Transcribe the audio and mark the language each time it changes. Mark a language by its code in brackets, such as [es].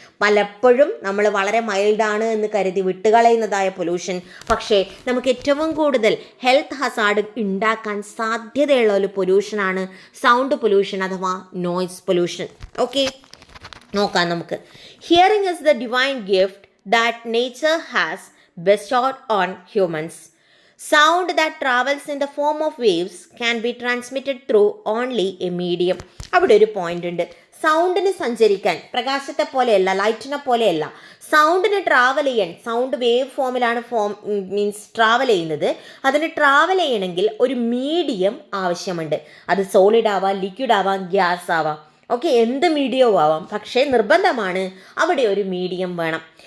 [ml] പലപ്പോഴും നമ്മൾ വളരെ മൈൽഡാണ് എന്ന് കരുതി വിട്ടുകളയുന്നതായ പൊല്യൂഷൻ, പക്ഷേ നമുക്ക് ഏറ്റവും കൂടുതൽ ഹെൽത്ത് ഹസാർഡ് ഉണ്ടാക്കാൻ സാധ്യതയുള്ള ഒരു പൊല്യൂഷനാണ് സൗണ്ട് പൊല്യൂഷൻ അഥവാ നോയ്സ് പൊല്യൂഷൻ. [en] okay, [ml] നോക്കാം നമുക്ക്. [en] Hearing is the divine gift that nature has bestowed on humans. Sound that travels in the form of waves can be transmitted through only a medium. [ml] അവിടെ ഒരു point ഉണ്ട്. സൗണ്ടിന് സഞ്ചരിക്കാൻ പ്രകാശത്തെ പോലെയല്ല, ലൈറ്റിനെ പോലെയല്ല, സൗണ്ടിന് ട്രാവൽ ചെയ്യാൻ, സൗണ്ട് വേവ് ഫോമിലാണ് ട്രാവൽ ചെയ്യുന്നത്. അതിന് ട്രാവൽ ചെയ്യണമെങ്കിൽ ഒരു മീഡിയം ആവശ്യമുണ്ട്. അത് സോളിഡ് ആവാം, ലിക്വിഡ് ആവാം, ഗ്യാസ് ആവാം. ഓക്കെ, എന്ത് മീഡിയവും ആവാം, പക്ഷേ നിർബന്ധമാണ് അവിടെ ഒരു മീഡിയം വേണം.